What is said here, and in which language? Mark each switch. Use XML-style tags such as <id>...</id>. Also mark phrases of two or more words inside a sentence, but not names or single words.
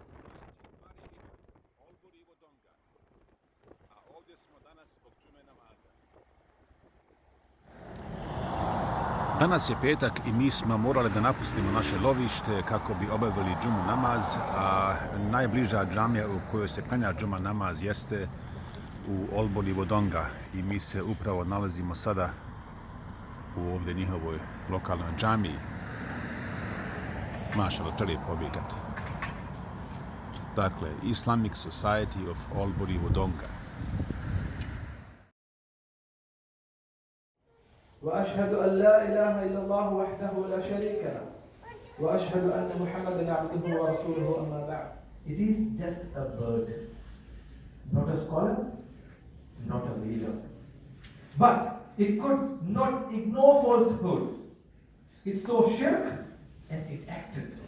<bs>Danas je petak i mi smo morali da napustimo naše lovište kako bi obavili džumu namaz, a najbliža džamija u kojoj se klanja džuma namaz jeste u Olbori Wodonga i mi se upravo nalazimo sada u ovdje njihovoj lokalnoj džamiji. Mašallah, prelijep objekat. Dakle, Islamic Society of Olbori Wodonga.</bs> <ar>وأشهد أن لا إله إلا الله وحده لا شريك له وأشهد أن محمدا عبده ورسوله أما بعد.</ar> <en>It is just a bird, not a scholar, not a leader. But it could not ignore falsehood. It saw shirk and it acted.</en>